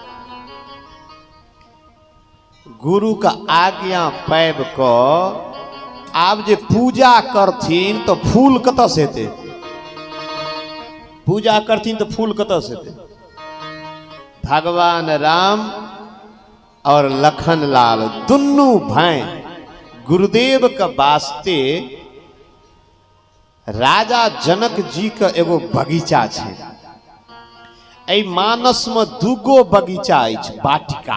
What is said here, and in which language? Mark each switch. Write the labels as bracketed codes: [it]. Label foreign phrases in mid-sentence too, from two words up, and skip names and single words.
[mai] गुरु का आज्ञा पाबि क आब जे पूजा करथिन तो फूल कतऽ से हेतै? पूजा करथिन तो फूल कतऽ से हेतै? भगवान राम और लखनलाल दुनू भाई गुरुदेव के वास्ते राजा जनक जी के एगो बगीचा छै। एहि मानस में दूगो बगीचा अछि, वाटिका।